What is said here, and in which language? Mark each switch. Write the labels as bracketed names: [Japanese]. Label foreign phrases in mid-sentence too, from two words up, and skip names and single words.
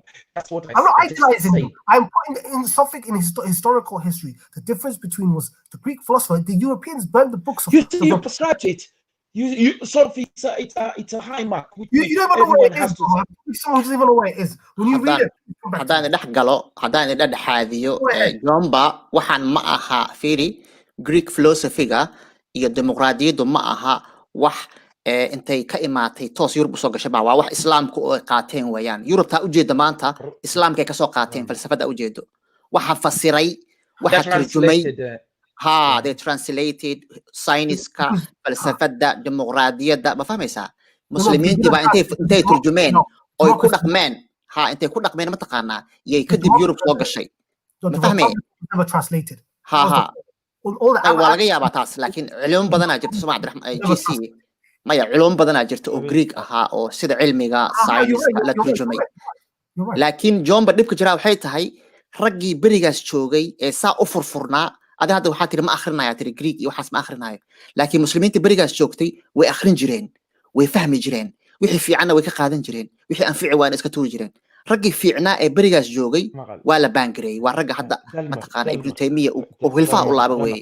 [English] That's what I'm not idealizing them. I'm putting in something in historical history. The difference between was the Greek philosopher. The Europeans burned the books of. You prescribed it. You sort of it's a high mark. You don't even know what it is. Someone doesn't even know what it is. When you read it. [Somali] haddaan dhex galo haddaan dhexaadiyo Jomba waxaan ma aha fiiri [English] Greek philosophy-ga [Somali] iyo dimuqraadiyaddu ma aha wax intay ka imaatay toos Yurub soo gashay waa wax islaamku oo qaateen weeyaan Yurubta u jeeda maanta islaamka ka soo qaateen falsafada u jeedo waxa fasiray waxa tarjumay [English] they translated science-ka [Somali] falsafada dimuqraadiyadda ma fahmaysaa muslimiintii baa intay turjumeen oo ku dhaqmeen intay ku dhaqmeen ma taqaanaa yay kadib Yurub soo gashay ma fahmay [English] never translated [Somali] waa laga yaabaa taas laakiin cilmi badan aa jirta Soomaa Cabdiraxmaan GC maya cilmi badan aa jirta oo Greek ahaa oo sida cilmiga science-ka la turjumay laakiin Jomba dhibka jira waxay tahay raggii berigaas joogay ee saa u furfurnaa ada hadda waxaa tiri ma akhrinayaa tiri Greek iyo waxaas ma akhrinayo laakiin muslimiinta berigaas joogtay way akhrin jireen way fahmi jireen wixii fiicanna way ka qaadan jireen wixii aan fiici waana iska tuuri jireen raggii fiicnaa ee berigaas joogay waa la baangareeyay waa ragga hadda ma taqaana Ibn Taymiyyah oo hilfaha u laaba weeye